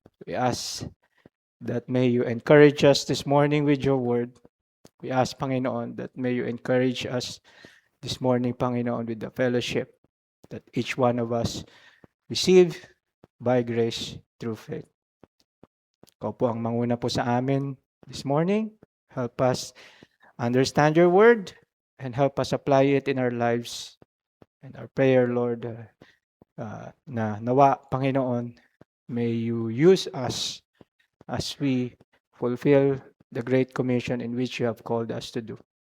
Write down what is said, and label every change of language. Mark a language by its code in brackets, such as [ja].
[en] We ask that may you encourage us this morning with your word. We ask, Panginoon, that may you encourage us this morning, Panginoon, with the fellowship that each one of us receive by grace through faith. [tl] Ikaw po ang manguna po sa amin [en] this morning. Help us understand your word and help us apply it in our lives. And our prayer, Lord, [tl] na nawa, [en] Panginoon, may you use us as we fulfill the Great Commission in which you have called us to do.